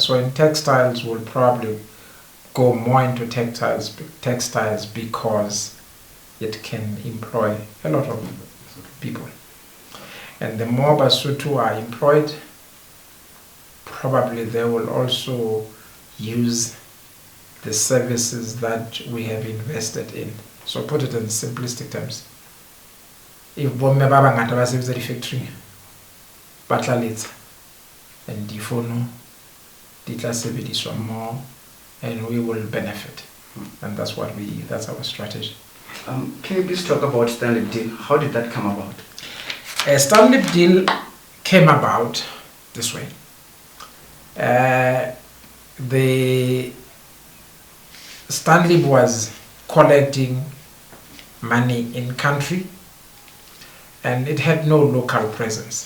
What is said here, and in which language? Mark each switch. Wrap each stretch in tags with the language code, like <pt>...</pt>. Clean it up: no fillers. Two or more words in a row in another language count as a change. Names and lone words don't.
<en>So in textiles, we'll probably go more into textiles because it can employ a lot of people. And the more Basotho are employed, probably they will also use the services that we have invested in. So put it in simplistic terms.</en> <st>If bomme ba bangata ba sebetsa di factory ba tla letsa, and difono di tla sebediswa</st> <en>more, and we will benefit. And that's our strategy. Can you please talk about Stanley deal? How did that come about? A Stanley deal came about this way. The Stanley was collecting money in country, and it had no local presence.</en>